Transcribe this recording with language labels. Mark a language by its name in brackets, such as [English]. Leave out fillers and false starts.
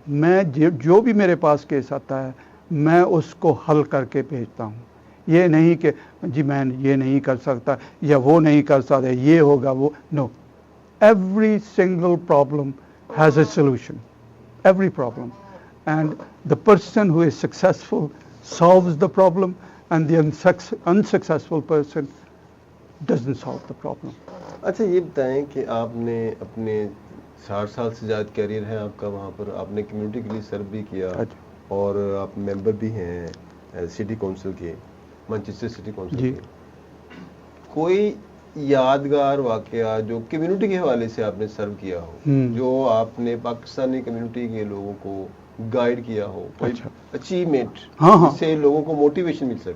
[Urdu] میں جو بھی میرے پاس کیس آتا ہے میں اس کو حل کر کے بھیجتا ہوں. یہ نہیں کہ جی میں یہ نہیں کر سکتا یا وہ نہیں کر سکتا, یہ ہوگا وہ نو. [English] Every single problem has a solution, every problem, and the person who is successful solves the problem and the unsuccessful person doesn't solve the problem. [Urdu] اچھا, یہ بتائیں کہ آپ نے اپنے 60 سال سے زیادہ کیریئر ہے آپ کا وہاں پر, آپ نے کمیونٹی کے لیے سرو بھی کیا اور آپ ممبر بھی ہیں سٹی کونسل کے, مانچسٹر سٹی کونسل کے. کوئی یادگار واقعہ جو کمیونٹی کے حوالے سے آپ نے سرو کیا ہو, جو آپ نے پاکستانی کمیونٹی کے لوگوں کو گائیڈ کیا ہو, کوئی اچیومنٹ جس سے لوگوں کو موٹیویشن مل سکے؟